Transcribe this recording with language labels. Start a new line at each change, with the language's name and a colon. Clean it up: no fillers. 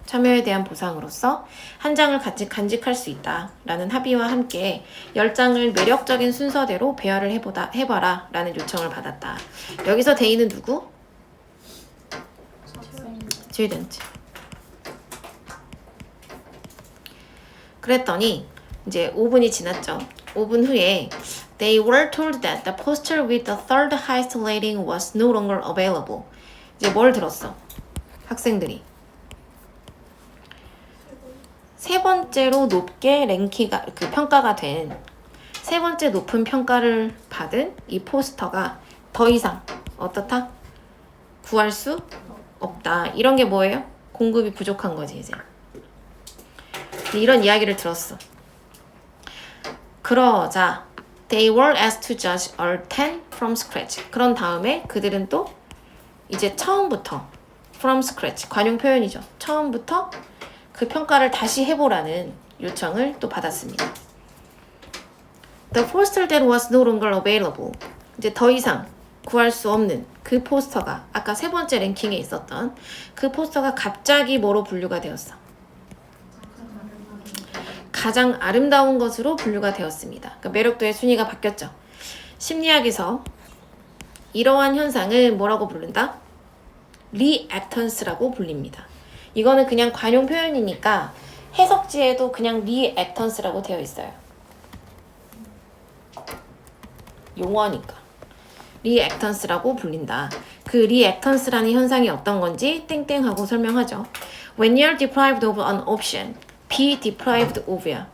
Korean: 참여에 대한 보상으로서 한 장을 간직할 수 있다라는 합의와 함께 10장을 매력적인 순서대로 배열을 해봐라 라는 요청을 받았다. 여기서 대의는 누구?
English: student.
Korean: 그랬더니 이제 5분이 지났죠. 5분 후에
English: They were told that the poster with the third highest rating was no longer available.
Korean: 이제 뭘 들었어? 학생들이 세 번째로 높게 랭키가 그 평가가 된 세 번째 높은 평가를 받은 이 포스터가 더 이상 어떻다? 구할 수 없다. 이런 게 뭐예요? 공급이 부족한 거지 이제. 이런 이야기를 들었어. 그러자
English: they were asked to judge all 10 from scratch.
Korean: 그런 다음에 그들은 또 이제 처음부터
English: from scratch,
Korean: 관용 표현이죠. 처음부터 그 평가를 다시 해보라는 요청을 또 받았습니다.
English: The poster that was no longer available.
Korean: 이제 더 이상 구할 수 없는 그 포스터가 아까 세 번째 랭킹에 있었던 그 포스터가 갑자기 뭐로 분류가 되었어? 가장 아름다운 것으로 분류가 되었습니다. 그러니까 매력도의 순위가 바뀌었죠. 심리학에서 이러한 현상을 뭐라고 부른다? 리액턴스라고 불립니다. 이거는 그냥 관용 표현이니까 해석지에도 그냥 리액턴스라고 되어 있어요. 용어니까. 리액턴스라고 불린다. 그 리액턴스라는 현상이 어떤 건지 땡땡하고 설명하죠.
English: When you're deprived of an option, be deprived of야.